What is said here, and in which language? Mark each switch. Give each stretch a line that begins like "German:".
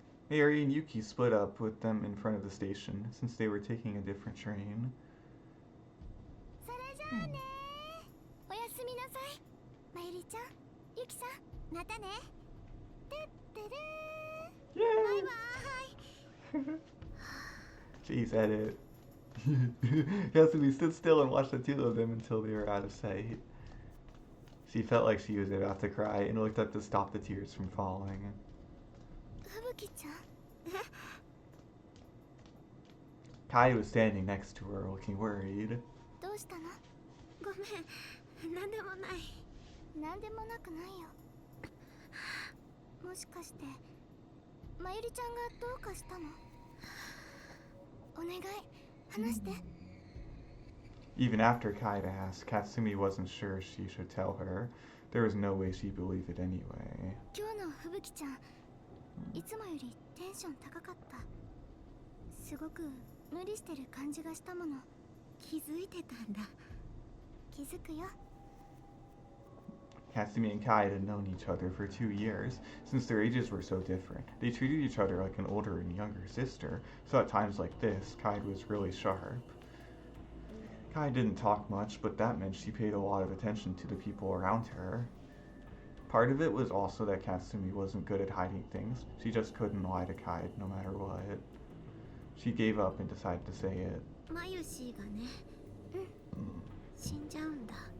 English: Mayuri and Yuki split up with them in front of the station since they were taking a different train.
Japanese: それじゃあね。おやすみなさい。まゆりちゃん、ゆきさん、またね。てってれー。バイバーイ。
English: Jeez, edit. Katsumi stood still and watched the two of them until they were out of sight. She felt like she was about to cry and looked up to stop the tears from falling.
Japanese: ふぶきちゃん。
English: Kai was standing next to her, looking worried.
Japanese: どうしたの？ごめん、なんでもない。なんでもなくないよ。もしかしてまゆりちゃんがどうかしたの？お願い、話して。
English: Even after Kaede asked, Katsumi wasn't sure she should tell her. There was no way she'd believe it anyway.
Japanese: 今日のふぶきちゃん、いつもよりテンション高かった。すごく無理してる感じがしたもの。気づいてたんだ。気づくよ。
English: Katsumi and Kaede had known each other for 2 years. Since their ages were so different, they treated each other like an older and younger sister, so at times like this, Kaede was really sharp. Kaede didn't talk much, but that meant she paid a lot of attention to the people around her. Part of it was also that Katsumi wasn't good at hiding things. She just couldn't lie to Kaede no matter what. She gave up and decided to say it.
Japanese: マユシーがね、死んじゃうんだ。